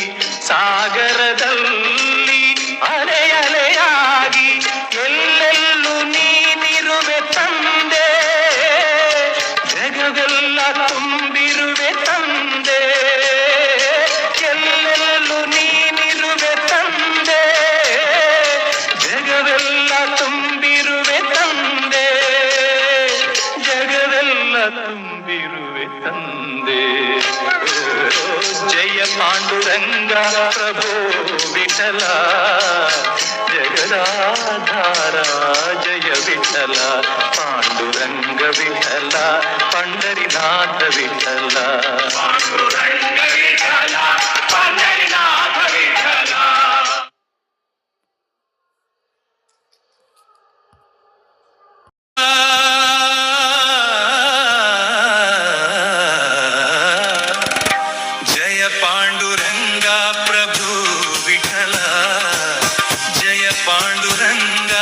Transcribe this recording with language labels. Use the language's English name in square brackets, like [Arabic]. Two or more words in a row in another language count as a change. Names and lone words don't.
[Kannada] ಸಾಗರದಲ್ಲಿ ಅಲೆ ಅಲೆಯಾಗಿ ಎಲ್ಲೆಲ್ಲೂ ನೀನಿರುವೆ ತಂದೆ, ಜಗವೆಲ್ಲ ತುಂಬಿರುವೆ ತಂದೆ, ಎಲ್ಲೆಲ್ಲೂ ನೀನಿರುವೆ ತಂದೆ, ಜಗವೆಲ್ಲ ತುಂಬಿರುವೆ ತಂದೆ, ಜಗವೆಲ್ಲ ತುಂಬಿರುವೆ ತಂದೆ. ಜಯ ಪಾಂಡುರಂಗ ಪ್ರಭೋ ವಿಠಲ, ಜಗದಾಧಾರ ಜಯ ವಿಠಲ, ಪಾಂಡುರಂಗ ವಿಠಲ, [Marathi] पंढरीनाथ विठला, पांडुरंग विठला, पंढरीनाथ विठला. जय पांडुरंग प्रभु विठला, जय पांडुरंग